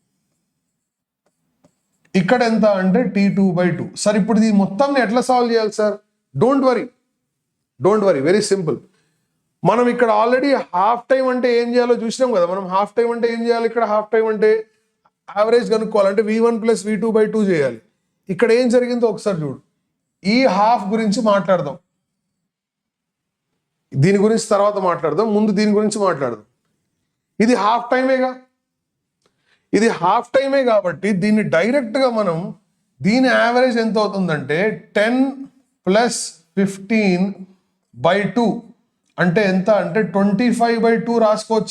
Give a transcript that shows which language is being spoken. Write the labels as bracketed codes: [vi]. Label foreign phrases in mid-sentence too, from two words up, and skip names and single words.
[te] ఇక్కడ ఎంత అంటే t2/2. సార్ ఇప్పుడు ఇది మొత్తం ఎట్లా సాల్వ్ చేయాలి సార్? [en] Don't worry, very simple. [te] మనం ఇక్కడ [en] already half time [te] అంటే ఏం చేయాలో చూసినాం కదా. మనం [en] half time [te] అంటే ఏం చేయాలి? ఇక్కడ [en] half time [te] అంటే యావరేజ్ కనుక్కోవాలంటే v1 plus v2/2 చేయాలి. ఇక్కడ ఏం జరిగిందో ఒకసారి చూడు. ఈ హాఫ్ గురించి మాట్లాడదాం, దీని గురించి తర్వాత మాట్లాడదాం. ముందు దీని గురించి మాట్లాడదాం. ఇది [en] half time [te] కాబట్టి దీన్ని డైరెక్ట్గా మనం దీని యావరేజ్ ఎంత అవుతుందంటే 10 plus 15/2 అంటే ఎంత అంటే 25/2 రాసుకోవచ్చా?